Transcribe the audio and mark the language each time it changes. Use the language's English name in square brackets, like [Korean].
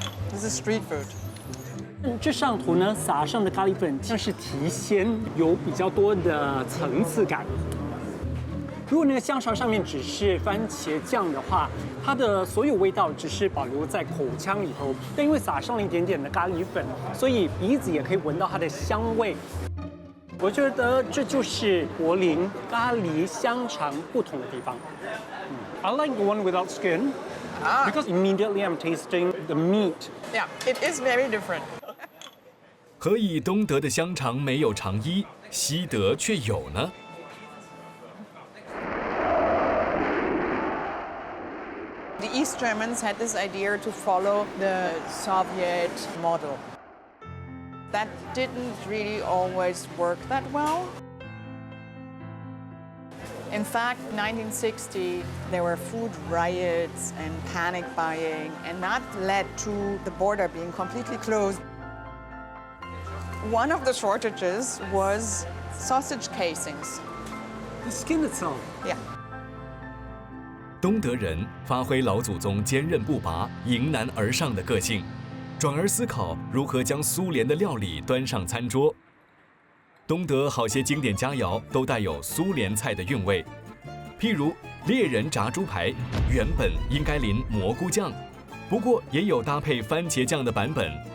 [English] This is street food. [Chinese] 这上图呢撒上的咖喱粉像是提鲜，有比较多的层次感。如果那个香肠上面只是番茄酱的话，它的所有味道只是保留在口腔里头，但因为撒上了一点点的咖喱粉，所以鼻子也可以闻到它的香味。我觉得这就是柏林咖喱香肠不同的地方。 [English] I like the one without skin because immediately I'm tasting the meat. Yeah, it is very different. [Chinese] 何以东德的香肠没有肠衣，西德却有呢？ [English] The East Germans had this idea to follow the Soviet model. That didn't really always work that well. In fact, 1960, there were food riots and panic buying, and that led to the border being completely closed. One of the shortages was sausage casings. The skin itself. Yeah. [Chinese] 东德人发挥老祖宗坚韧不拔、迎难而上的个性，转而思考如何将苏联的料理端上餐桌。东德好些经典佳肴都带有苏联菜的韵味，譬如猎人炸猪排，原本应该淋蘑菇酱，不过也有搭配番茄酱的版本。